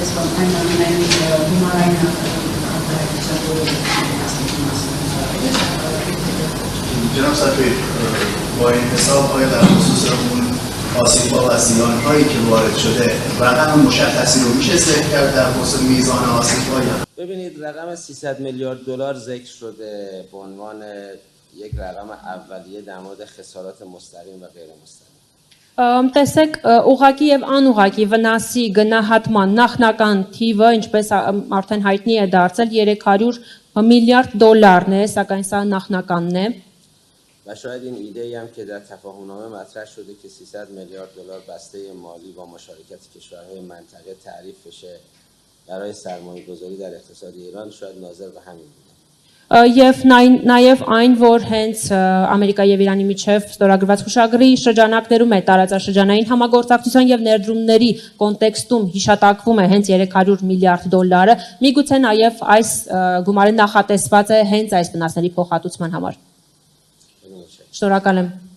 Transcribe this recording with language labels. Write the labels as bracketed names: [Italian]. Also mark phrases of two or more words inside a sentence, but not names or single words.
[Persian] جناب سفیر با این حساب های در خصوص اون آسیب‌ها و زیان‌هایی که وارد شده رقم مشخصی رو میشه ذکر کرد در خصوص میزان آسیب‌ها؟ ببینید رقم 300 میلیارد دلار ذکر شده به عنوان یک رقم اولیه در مورد خسارات مستقیم و غیر مستقیم. [Armenian] Տեսեք ուղղակի եւ անուղղակի վնասի գնահատման նախնական թիվը ինչպես արդեն հայտնի է դարձել 300 միլիարդ դոլարն է, սակայն սա նախնականն է։ [Persian] و شاید این ایده هم که در تفاهم‌نامه مطرح شده که 300 میلیارد دلار بسته مالی با مشارکت کشورهای منطقه تعریف بشه برای سرمایه‌گذاری در اقتصاد ایران شاید ناظر به همین بوده. [Armenian] Եվ նաև այն, որ հենց Ամերիկայի եւ Իրանի միջև ստորագրված հուշագրի շրջանակներում է տարածաշրջանային համագործակցության եւ ներդրումների կոնտեքստում հիշատակվում է հենց 300 միլիարդ դոլարը, միգուցե նաև այս գումարը նախատեսված է հենց այս վնասների փոխհատուցման համար։ Շնորհակալ եմ։